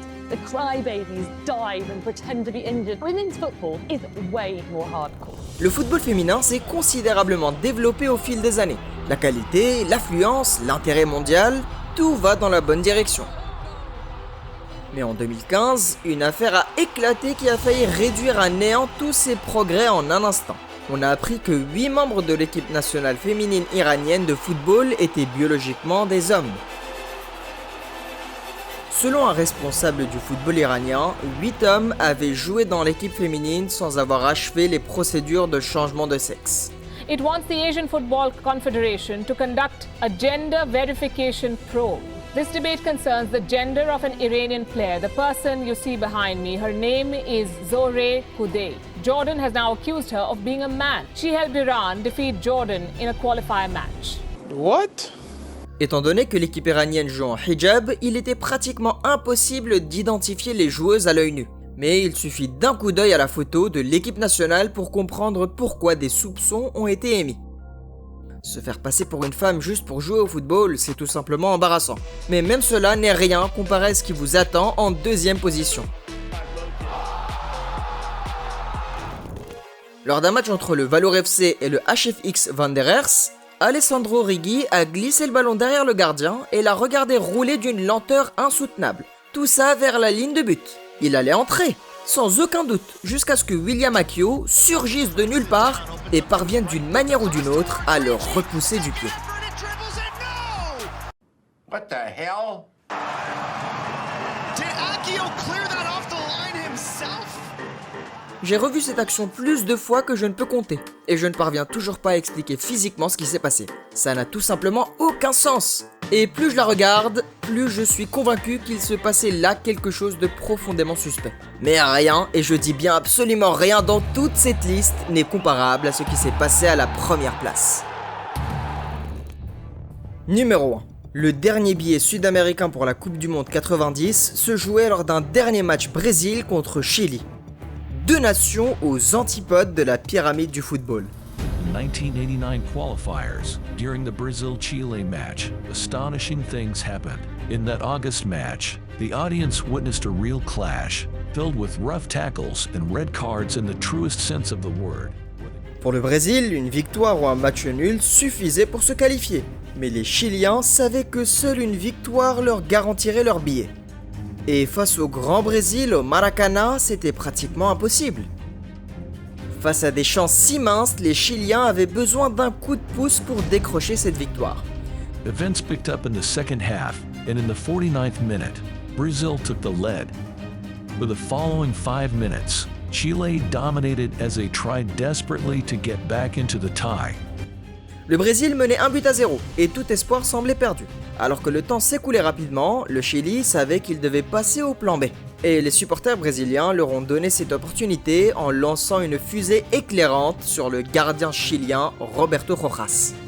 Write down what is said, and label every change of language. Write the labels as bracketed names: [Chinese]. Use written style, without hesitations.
[English] The crybabies dive and pretend to be injured. Women's football is way more hardcore. [French] Le football féminin s'est considérablement développé au fil des années. La qualité, l'affluence, l'intérêt mondial, tout va dans la bonne direction. Mais en 2015, une affaire a éclaté qui a failli réduire à néant tous ces progrès en un instant. On a appris que 8 membres de l'équipe nationale féminine iranienne de football étaient biologiquement des hommes. Selon un responsable du football iranien, 8 hommes avaient joué dans l'équipe féminine sans avoir achevé les procédures de changement de sexe. [English] It wants the Asian Football Confederation to conduct a gender verification probe. This debate concerns the gender of an Iranian player. The person you see behind me, her name is Zohreh Khudei. Jordan has now accused her of being a man. She helped Iran defeat Jordan in a qualifier match. What? [French] Étant donné que l'équipe iranienne joue en hijab, il était pratiquement impossible d'identifier les joueuses à l'œil nu. Mais il suffit d'un coup d'œil à la photo de l'équipe nationale pour comprendre pourquoi des soupçons ont été émis. Se faire passer pour une femme juste pour jouer au football, c'est tout simplement embarrassant. Mais même cela n'est rien comparé à ce qui vous attend en deuxième position. Lors d'un match entre le Valur FC et le HFX Wanderers, Alessandro Righi a glissé le ballon derrière le gardien et l'a regardé rouler d'une lenteur insoutenable. Tout ça vers la ligne de but. Il allait entrer, sans aucun doute, jusqu'à ce que William Akio surgisse de nulle part et parvienne d'une manière ou d'une autre à le repousser du pied. [English] What the hell? Did Akio clear that off the line himself? [French] J'ai revu cette action plus de fois que je ne peux compter, et je ne parviens toujours pas à expliquer physiquement ce qui s'est passé. Ça n'a tout simplement aucun sens. Et plus je la regarde, plus je suis convaincu qu'il se passait là quelque chose de profondément suspect. Mais rien, et je dis bien absolument rien dans toute cette liste, n'est comparable à ce qui s'est passé à la première place. Numéro 1. Le dernier billet sud-américain pour la Coupe du Monde 90 se jouait lors d'un dernier match Brésil contre Chili. Deux nations aux antipodes de la pyramide du football. [English] 1989 qualifiers, during the Brazil-Chile match, astonishing things happened. In that August match, the audience witnessed a real clash, filled with rough tackles and red cards in the truest sense of the word. [French] Pour le Brésil, une victoire ou un match nul suffisait pour se qualifier. Mais les Chiliens savaient que seule une victoire leur garantirait leur billet. Et face au Grand Brésil, au Maracanã, c'était pratiquement impossible. Face à des chances si minces, les Chiliens avaient besoin d'un coup de pouce pour décrocher cette victoire. [English] Events picked up in the second half, and in the 49th minute, Brazil took the lead. For the following 5 minutes, Chile dominated as they tried desperately to get back into the tie. [French] Le Brésil menait 1-0 et tout espoir semblait perdu. Alors que le temps s'écoulait rapidement, le Chili savait qu'il devait passer au plan B. Et les supporters brésiliens leur ont donné cette opportunité en lançant une fusée éclairante sur le gardien chilien Roberto Rojas.